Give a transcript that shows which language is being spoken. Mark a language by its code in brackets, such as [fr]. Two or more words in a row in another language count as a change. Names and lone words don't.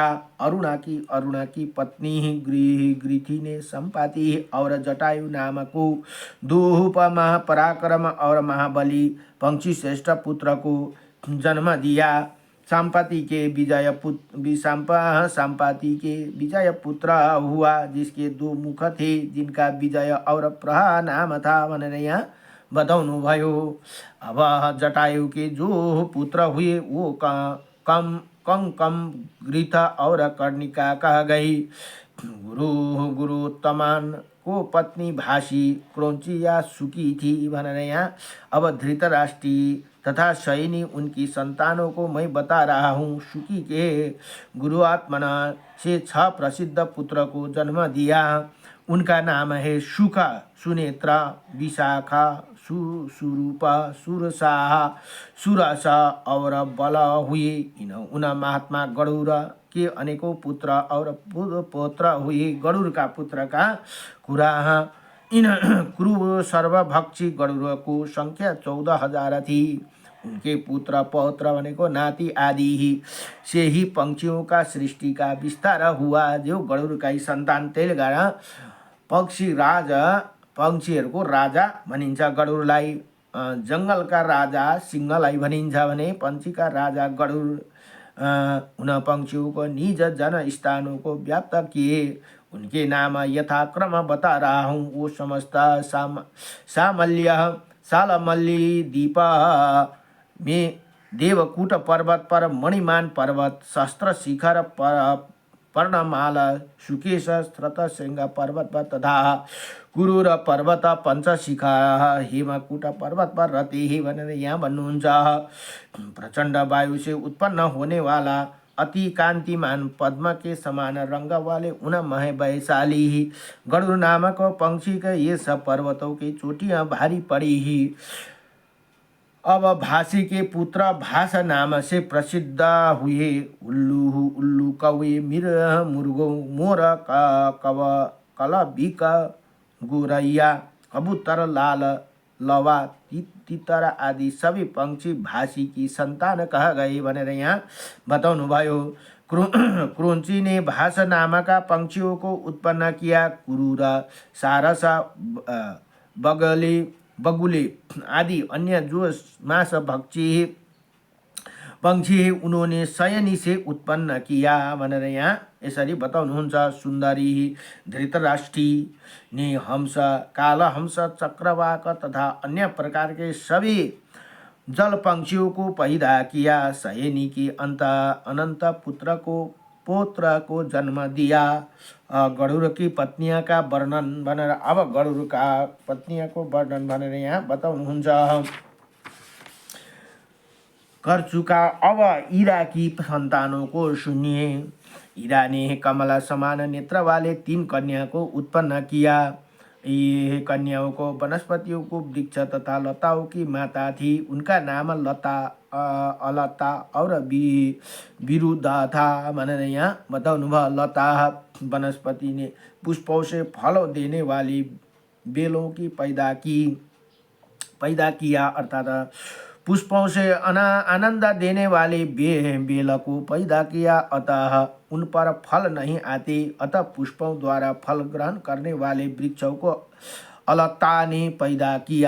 [hi] अरुणा की पत्नी गृथि ने संपाति और जटायु नाम को 2 महापराक्रम और महाबली पंक्षी श्रेष्ठ पुत्र को जन्म दिया। संपाति के विजय पुत्र हुआ, जिसके 2 मुख थे, जिनका विजय और प्रहा नाम था [ne] भनेर यहाँ बताउनु भयो। [hi] अब जटायु के जो पुत्र हुए वो कंकम, गृथ और कर्णिका कह गई। गुरुत्तमान को पत्नी भाषी, क्रोंची या सुकी थी [ne] भनेर यहाँ [hi] अब धृतराष्ट्री तथा सैनी उनकी संतानों को मैं बता रहा हूँ। सुकी के गुरुआत्मना से 6 प्रसिद्ध पुत्र को जन्म दिया। उनका नाम है शुका, सुनेत्रा, विशाखा, सुरूपा, सुरसा, सुरसा और बल हुए। उन महात्मा गरुड़ के अनेकों पुत्र और पौत्र हुए। गरुड़ का पुत्र का कुरा इन क्रूर सर्वभक्षी गरुड़ को संख्या 14,000 थी। उनके पुत्र पौत्र [ne] भनेको नाति [hi] आदि ही से ही पंक्षियों का सृष्टि का विस्तार हुआ। जो गरुड़ का ही [ne] सन्तान त्यसले गर्दा पंक्षीहरूको राजा भनिन्छ गरुडलाई। जङ्गलका राजा सिंहलाई भनिन्छ भने पंक्षीका राजा गरुड [hi] उन पंक्षियों को निज जनस्थानों को व्याप्त किए। उनके नाम यथाक्रम बता रहा हूँ। वो समस्त सालमल्ली दीप में देवकूट पर्वत पर, मणिमान पर्वत, शस्त्र शिखर पर्णमाला, सुकेश श्रतशृंग पर्वत पर तथा कुरूर पर्वत पंचशिखा हेमकूट पर्वत पर रहते ही [ne] भनेर यहाँ भन्नुहुन्छ। [hi] प्रचंड वायु से उत्पन्न होने वाला अति कांतिमान पद्म के समान रंग वाले उन वैशाली ही गरुड़ नामक पंक्षी के ये सब पर्वतों की चोटियां भारी पड़ी ही। अब भासी के पुत्र भास नाम से प्रसिद्ध हुए। उल्लू कौवे, मिर मुर्गो, मोर, कलबिक, गोरैया, कबूतर, लाल, लवा, तितर आदि सभी पंक्षी भासी की संतान कह गए [ne] भनेर यहाँ बताउनु भयो। [hi] क्रोंची ने भास नामक पंक्षियों को उत्पन्न किया। कुरूर, सारस, बगुले आदि अन्य जो मांस भक्षी पंक्षी है उन्होंने शयनी से उत्पन्न किया [ne] भनेर यहाँ यसरी बताउनुहुन्छ। [hi] सुन्दरी, धृतराष्ट्री ने हंस, काल हंस, चक्रवाक तथा अन्य प्रकार के सभी जल पंक्षियों को पैदा किया। शयनी के अनंत पुत्र को पौत्र को जन्म दिया। गरुड़ की पत्नियां का वर्णन [ne] भनेर अब [hi] गरुड़ का पत्नियां को वर्णन [ne] भनेर यहाँ बताउनुहुन्छ। [hi] कर चुका। अब ईरा की संतानों को सुनिए। ईरा ने कमला समान नेत्र वाले 3 कन्या को उत्पन्न किया। ये कन्याओं को वनस्पतियों को वृक्ष तथा लताओं की माता थी। उनका नाम लता, अलता और विरुद्धा था [ne] भनेर यहाँ बताउनु भयो। [hi] लता वनस्पति ने पुष्पों से फल देने वाली बेलों की पैदा किया, अर्थात पुष्पों से आनंद देने वाले बेल को पैदा किया। अतः उन पर फल नहीं आते, अतः पुष्पों द्वारा फल ग्रहण करने वाले वृक्षों को अलता ने पैदा किया।